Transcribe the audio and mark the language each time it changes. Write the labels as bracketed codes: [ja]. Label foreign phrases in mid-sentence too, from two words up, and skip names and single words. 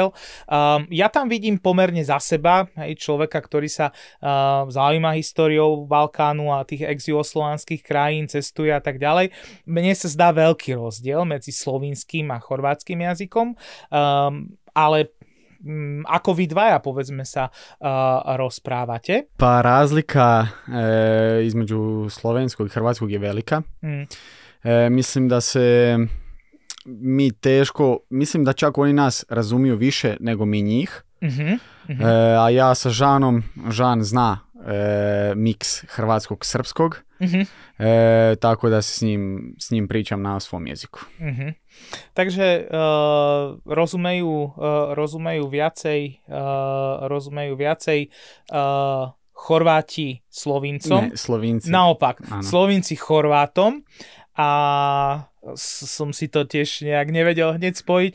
[sk] Ja tam vidím pomerne za seba človeka, ktorý sa zaujíma históriou Balkánu a tých ex-juhoslovanských krajín, cestuje a tak ďalej. Mne sa zdá veľký rozdiel medzi slovinským a chorvátskym jazykom, ale ako vy dvaja, povedzme sa, rozprávate? [hr] Pa razlika između slovenskog i hrvatskog je velika. Mislim da se mi teško, mislim da čak oni nas razumiju više nego mi njih. A ja sa Žanom, Žan zna miks hrvatskog-srpskog, tako da s njim pričam na svom jeziku. [sk] Takže rozumejú viacej Chorváti Slovincom. Ne, Slovinci. Naopak, Áno. Slovinci Chorvátom a som si to tiež nejak nevedel hneď spojiť.